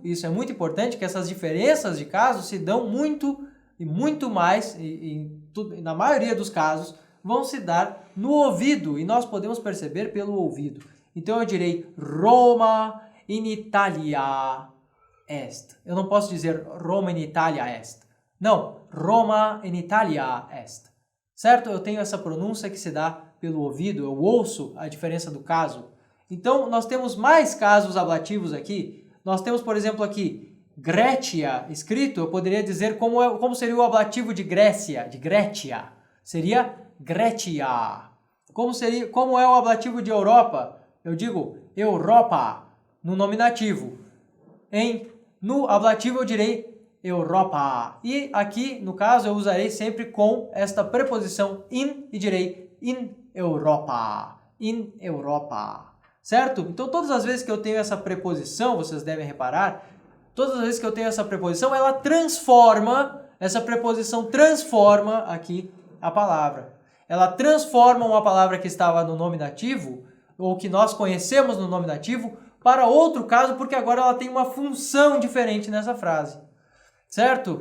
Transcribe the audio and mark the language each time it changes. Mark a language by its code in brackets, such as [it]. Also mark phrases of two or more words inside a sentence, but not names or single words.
[pt] Isso é muito importante, que essas diferenças de casos se dão muito e muito mais, na maioria dos casos, vão se dar no ouvido, e nós podemos perceber pelo ouvido. Então eu direi [la] Roma in Italia est. [pt] Eu não posso dizer [la] Roma in Italia est. [pt] Não, [la] Roma in Italia est. [pt] Certo? Eu tenho essa pronúncia que se dá pelo ouvido, eu ouço a diferença do caso. Então, nós temos mais casos ablativos aqui. Nós temos, por exemplo, aqui, Grécia, escrito, eu poderia dizer como seria o ablativo de Grécia, de Grécia. Seria Grécia. Como é o ablativo de Europa? Eu digo Europa. No nominativo. No ablativo eu direi Europa. E aqui, no caso, eu usarei sempre com esta preposição in e direi in Europa. In Europa. Certo? Então, todas as vezes que eu tenho essa preposição, vocês devem reparar, todas as vezes que eu tenho essa preposição, essa preposição transforma aqui a palavra. Ela transforma uma palavra que estava no nominativo, ou que nós conhecemos no nominativo, para outro caso, porque agora ela tem uma função diferente nessa frase, certo?